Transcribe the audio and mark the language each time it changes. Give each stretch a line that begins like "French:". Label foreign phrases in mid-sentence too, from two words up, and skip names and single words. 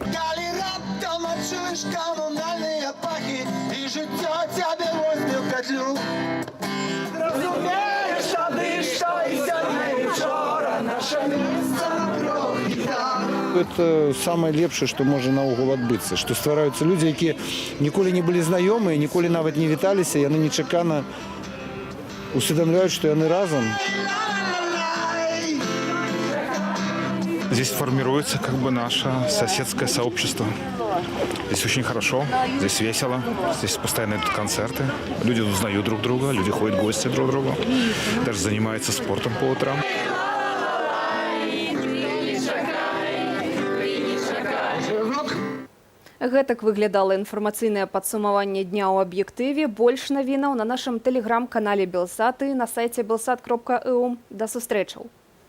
Russian: Это самое
Belarusian: лепшее, что может наогул адбыцца, што ствараюцца людзі, якія ніколі не былі знаёмыя, ніколі нават не віталіся, яны нечакана усведомляюць, што яны разом.
Russian: Здесь формируется как бы наше соседское сообщество. Здесь очень хорошо, здесь весело, здесь постоянно идут концерты. Люди узнают друг друга, люди ходят в гости друг к другу, даже занимаются спортом по утрам.
Belarusian: Гэтак выглядала інфармацыйнае падсумаванне дня ў аб'ектыве. Больш навінаў на нашым тэлеграм-канале Белсат і на сайце belsat.eu. Да сустрэчаў!